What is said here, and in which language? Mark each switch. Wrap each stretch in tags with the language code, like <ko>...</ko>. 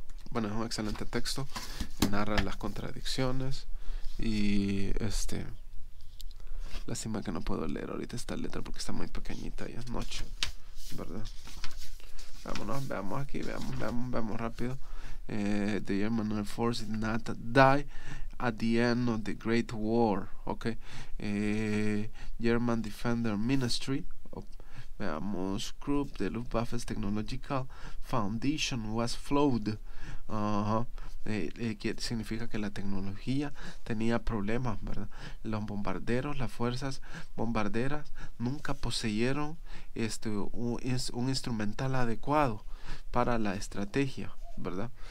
<es>Bueno, es un excelente texto, narra las contradicciones y lástima que no puedo leer ahorita esta letra porque está muy pequeñita y es noche, ¿verdad? Vámonos, veamos aquí, veamos rápido.</es> <en>The German Air Force did not die at the end of the Great War. Okay. German Defender Ministry.</en> <es>Veamos,</es> <en>Group, the Luftwaffe's Technological Foundation was flawed.</en> <es>Que significa que la tecnología tenía problemas, ¿verdad? Los bombarderos, las fuerzas bombarderas nunca poseyeron un instrumental adecuado para la estrategia, ¿verdad?</es>